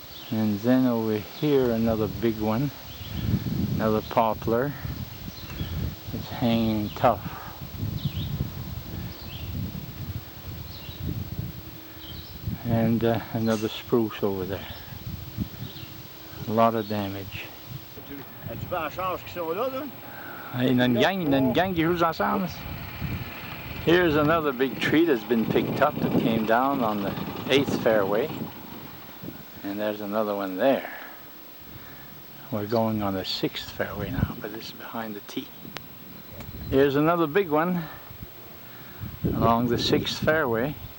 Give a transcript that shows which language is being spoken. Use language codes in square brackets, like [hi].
[en] And then over here, another big one, another poplar. It's hanging tough. And another spruce over there. A lot of damage. [fr] As-tu fait la chance qu'ils sont là, là? Il y a une gang qui joue ensemble. [en] Here's another big tree that's been picked up that came down on the 8th fairway. And there's another one there. We're going on the 6th fairway now, but this is behind the tee. Here's another big one along the 6th fairway.